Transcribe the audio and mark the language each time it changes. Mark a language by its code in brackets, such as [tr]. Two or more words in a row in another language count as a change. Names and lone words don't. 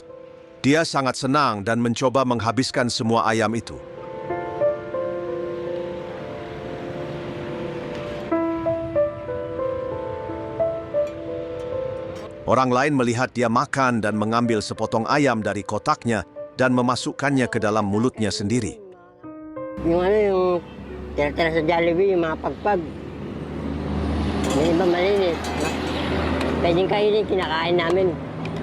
[id] Dia sangat senang dan mencoba menghabiskan semua ayam itu. Orang lain melihat dia makan dan mengambil sepotong ayam dari kotaknya dan memasukkannya ke dalam mulutnya sendiri. [tl] Yung tira-tira sa Jollibee, yung mga pagpag. Yung iba malinis. Pwedeng kainin, kinakain namin.